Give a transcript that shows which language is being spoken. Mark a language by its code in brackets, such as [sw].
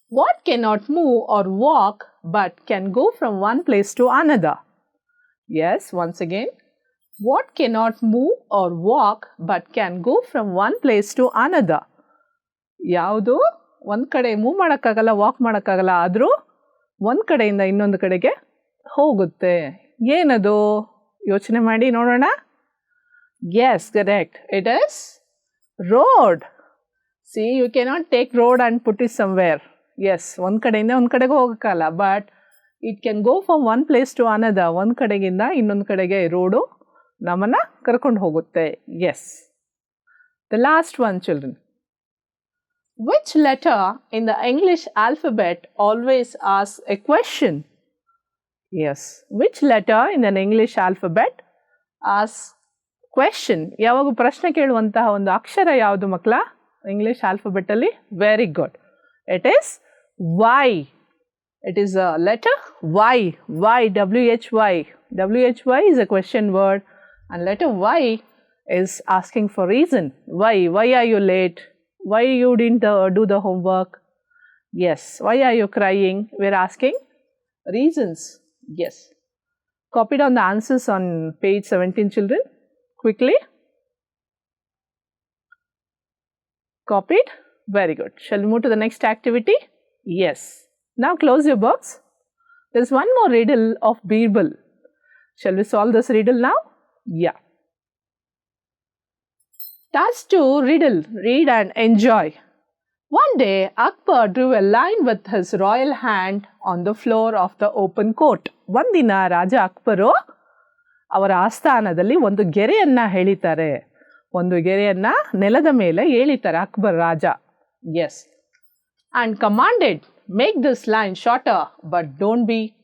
[en] What cannot move or walk but can go from one place to another? Yes, once again. What cannot move or walk but can go from one place to another? [kn] ಯಾವುದು ಒಂದು ಕಡೆ move ಮಾಡೋಕ್ಕಾಗಲ್ಲ, walk ಮಾಡೋಕ್ಕಾಗಲ್ಲ, ಆದರೂ ಒಂದು ಕಡೆಯಿಂದ ಇನ್ನೊಂದು ಕಡೆಗೆ ಹೋಗುತ್ತೆ. ಏನದು? ಯೋಚನೆ ಮಾಡಿ ನೋಡೋಣ. S, correct. [en] It is road. See, you cannot take road and put it somewhere. Yes, [kn] ಒಂದು ಕಡೆಯಿಂದ ಒಂದು ಕಡೆಗೆ ಹೋಗೋಕ್ಕಲ್ಲ, [en] But it can go from one place to another. [kn] ಒಂದು ಕಡೆಗಿಂದ ಇನ್ನೊಂದು ಕಡೆಗೆ ರೋಡು ನಮ್ಮನ್ನು ಕರ್ಕೊಂಡು ಹೋಗುತ್ತೆ. [en] Yes. The last one, children. Which letter in the English alphabet always asks a question? Yes. Which letter in the English alphabet asks question? [kn] ಯಾವಾಗ ಪ್ರಶ್ನೆ ಕೇಳುವಂತಹ ಒಂದು ಅಕ್ಷರ ಯಾವುದು ಮಕ್ಕಳ English ಆಲ್ಫಬೆಟಲ್ಲಿ? [en] Very good. It is Y. It is a letter Y. Y, W-H-Y. W-H-Y is a question word, and letter Y is asking for reason. Why? Why are you late? Why you didn't do the homework? Yes. Why are you crying? We're asking reasons. Yes. Copy down the answers on page 17, children. Quickly. Copied? Very good. Shall we move to the next activity? Yes. Now close your books. There is one more riddle of Birbal. Shall we solve this riddle now? Yeah. Task 2, riddle. Read and enjoy. One day, Akbar drew a line with his royal hand on the floor of the open court. [kn] ಒಂದಿನ ರಾಜ ಅಕ್ಬರು ಅವರ ಆಸ್ಥಾನದಲ್ಲಿ ಒಂದು ಗೆರೆಯನ್ನು ಎಳಿತಾರೆ. ಒಂದು ಗೆರೆಯನ್ನು ನೆಲದ ಮೇಲೆ ಎಳಿತಾರೆ ಅಕ್ಬರ್ ರಾಜ. S. [en] And commanded, make this line shorter but don't be.